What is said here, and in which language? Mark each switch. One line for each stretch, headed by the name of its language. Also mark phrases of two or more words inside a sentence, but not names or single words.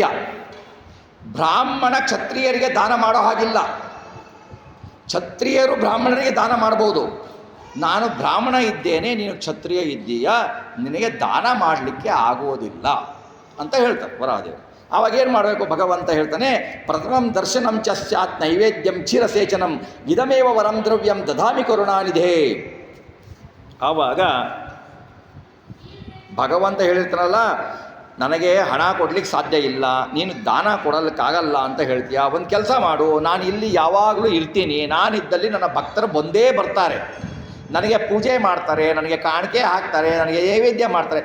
Kannada: ಬ್ರಾಹ್ಮಣ ಕ್ಷತ್ರಿಯರಿಗೆ ದಾನ ಮಾಡೋ ಹಾಗಿಲ್ಲ. ಕ್ಷತ್ರಿಯರು ಬ್ರಾಹ್ಮಣರಿಗೆ ದಾನ ಮಾಡ್ಬೋದು. ನಾನು ಬ್ರಾಹ್ಮಣ ಇದ್ದೇನೆ, ನೀನು ಕ್ಷತ್ರಿಯ ಇದ್ದೀಯಾ, ನಿನಗೆ ದಾನ ಮಾಡಲಿಕ್ಕೆ ಆಗೋದಿಲ್ಲ ಅಂತ ಹೇಳ್ತಾರೆ ವರಾಹದೇವರು. ಆವಾಗ ಏನು ಮಾಡಬೇಕು ಭಗವಂತ ಹೇಳ್ತಾನೆ,
Sanskrit: ಪ್ರಥಮಂ ದರ್ಶನಂ ಚ ಸ್ಯಾತ್ ನೈವೇದ್ಯಂ ಕ್ಷೀರಸೇಚನಂ ಇದಮೇವ ವರಂ ದ್ರವ್ಯಂ ದಧಾಮಿ ಕರುಣಾನಿಧೇ.
Kannada: ಆವಾಗ ಭಗವಂತ ಹೇಳಿರ್ತಾನಲ್ಲ, ನನಗೆ ಹಣ ಕೊಡ್ಲಿಕ್ಕೆ ಸಾಧ್ಯ ಇಲ್ಲ, ನೀನು ದಾನ ಕೊಡಲಿಕ್ಕಾಗಲ್ಲ ಅಂತ ಹೇಳ್ತೀಯ. ಒಂದು ಕೆಲಸ ಮಾಡು, ನಾನು ಇಲ್ಲಿ ಯಾವಾಗಲೂ ಇರ್ತೀನಿ, ನಾನಿದ್ದಲ್ಲಿ ನನ್ನ ಭಕ್ತರು ಬಂದೇ ಬರ್ತಾರೆ, ನನಗೆ ಪೂಜೆ ಮಾಡ್ತಾರೆ, ನನಗೆ ಕಾಣಿಕೆ ಹಾಕ್ತಾರೆ, ನನಗೆ ನೈವೇದ್ಯ ಮಾಡ್ತಾರೆ.